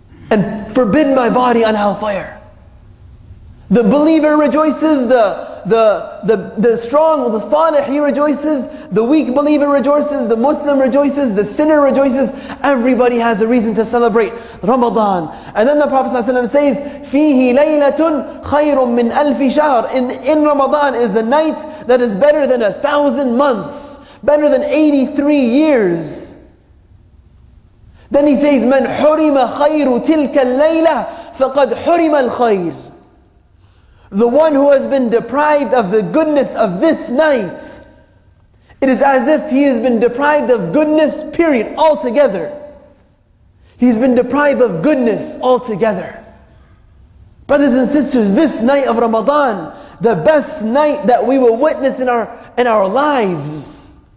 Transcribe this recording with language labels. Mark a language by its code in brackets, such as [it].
[en] And forbid my body on hellfire. The believer rejoices, the strong, the salih, he rejoices, the weak believer rejoices, the Muslim rejoices, the sinner rejoices. Everybody has a reason to celebrate Ramadan. And then the Prophet ﷺ says, [ar] فِيهِ لَيْلَةٌ خَيْرٌ مِّنْ أَلْفِ شَهْرٍ. [en] In Ramadan is a night that is better than 1,000 months, better than 83 years. Then he says, [ar] مَنْ حُرِمَ خَيْرُ تِلْكَ اللَّيْلَةِ فَقَدْ حُرِمَ الْخَيْرِ. [en] The one who has been deprived of the goodness of this night, it is as if he has been deprived of goodness, period, altogether. He's been deprived of goodness altogether. Brothers and sisters, this night of Ramadan, the best night that we will witness in our lives.